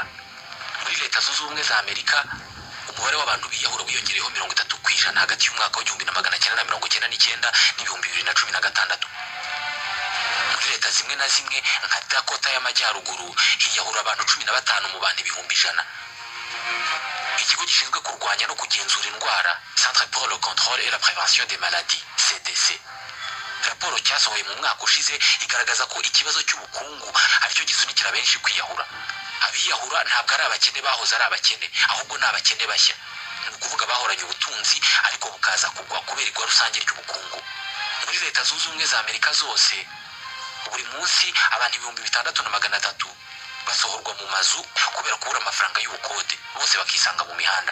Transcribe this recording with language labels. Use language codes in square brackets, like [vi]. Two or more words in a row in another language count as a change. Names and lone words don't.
[rw] Muri Leta Zunze Ubumwe za Amerika umubare w'abantu biyahura wiyongereyeho 30% hagati y'umwaka w'1999 n'2016. Muri leta zimwe na zimwe nka Dakota y'Amajyaruguru hiyahura abantu 15 mu bantu 100,000. Ikigo gishinzwe kurwanya no kugenzura indwara, [fr] Centre pour le contrôle et la prévention des maladies, CDC, [rw] raporo cyasohoye mu mwaka ushize igaragaza ko ikibazo cy'ubukungu aricyo gisunikira benshi kwiyahura. Abiyahura ntabwo ari abakene bahoze ari abakene, ahubwo ni abakene bashya. Ni ukuvuga bahoranye ubutunzi ariko bukaza kugwa kubera igwa rusange ry'ubukungu. Muri Leta Zunze Ubumwe za Amerika zose buri munsi abantu 6,300 basohorwa mu mazu kubera kubura amafaranga y'ubukode, bose bakisanga mu mihanda.